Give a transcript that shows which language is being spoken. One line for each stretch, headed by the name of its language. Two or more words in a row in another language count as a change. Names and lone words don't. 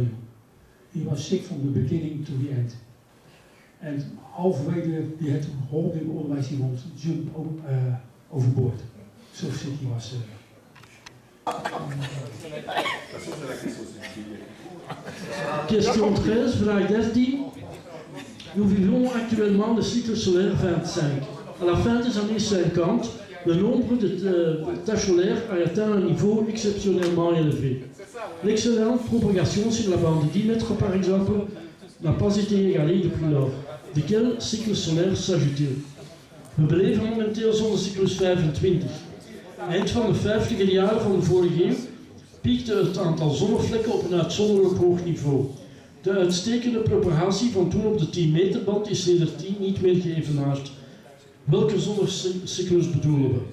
English: He was sick from the beginning to the end. And halfway we had to hold him, otherwise he won't jump overboard. So sick he was. Question 13,
Dutch: vraag 13.
French: Nous vivons actuellement le cycle solaire 25. À la fin des années 50, le nombre de taches solaires a atteint un niveau exceptionnellement élevé. L'excellente propagation sur la bande de 10 mètres par exemple n'a pas été égalée depuis lors. De quel cycle solaire s'agit-il?
Dutch: We beleven momenteel zonnecyclus 25. Eind van de 50er jaren van de vorige eeuw piekte het aantal zonnevlekken op een uitzonderlijk hoog niveau. De uitstekende propagatie van toen op de 10 meter band is sindsdien niet meer geëvenaard. Welke zonnecyclus bedoelen we?